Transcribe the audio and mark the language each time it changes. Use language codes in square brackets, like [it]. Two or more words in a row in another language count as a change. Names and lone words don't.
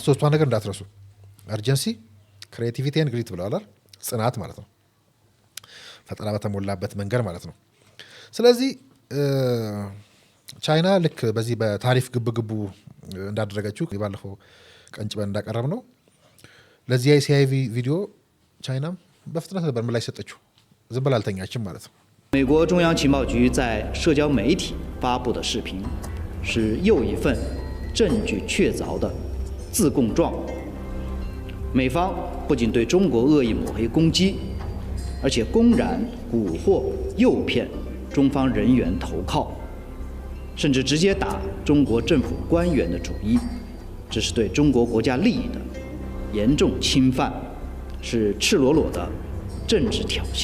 [am] ሶስቷን ነገር እንዳትረሱ። [en] Urgency, creativity and grit [am] ብለዋል። ጽናት ማለት ነው። ፈጠራ በተሞላበት መንገድ ማለት ነው። ስለዚህ ቻይና ልክ በዚህ በታሪፍ ግብግቡ እንዳደረገችው ባለፈው ቀንጭበን እንዳቀረብ ነው ለዚህ የሲአይቪ ቪዲዮ ቻይናም በፍጥነት ነበር ምላሽ ሰጠችው። ዝም ብላ አልተኛችም ማለት ነው። [zh] 美国中央情报局在社交媒体发布的视频，是又一份证据确凿的自供状。美方不仅对中国恶意抹黑攻击，而且公然蛊惑、诱骗中方人员投靠，甚至直接打中国政府官员的主意，这是对中国国家利益的严重侵犯，是赤裸裸的政治挑衅。